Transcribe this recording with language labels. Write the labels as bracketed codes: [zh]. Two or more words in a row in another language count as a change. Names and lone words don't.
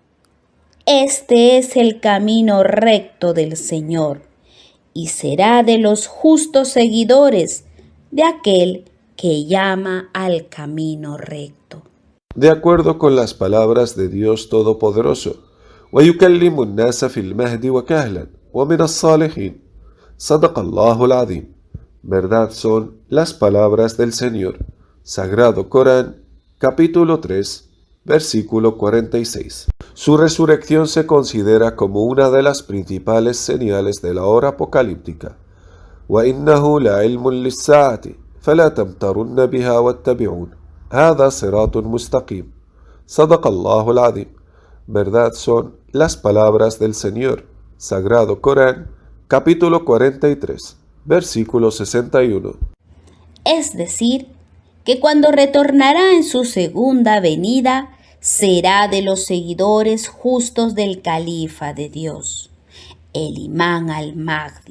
[es] este es el camino recto del Señor, y será de los justos seguidores de aquel que llama al camino recto. De acuerdo con las palabras de Dios Todopoderoso, [ar] وَيُكَلِّمُ النَّاسَ فِي الْمَهْدِ وَكَهْلًا وَمِنَ الصَّالِحِينَ. صدق الله العظيم. [es] Verdad son las palabras del Señor. Sagrado Corán, capítulo 3, versículo 46. Su resurrección se considera como una de las principales señales de la hora apocalíptica. [ar] وَإِنَّهُ لَعِلْمٌ لِلسَّاعَةِ فَلَا تَمْتَرُنَّ بِهَا وَاتَّبِعُونَ هَذَا صِرَاطٌ مُسْتَقِيمٌ. صدق الله العظيم. [es] Verdad son las palabras del Señor. Sagrado Corán, capítulo 43, versículo 61. Es decir, que cuando retornará en su segunda venida, será de los seguidores justos del Califa de Dios, el Imán al-Mahdi.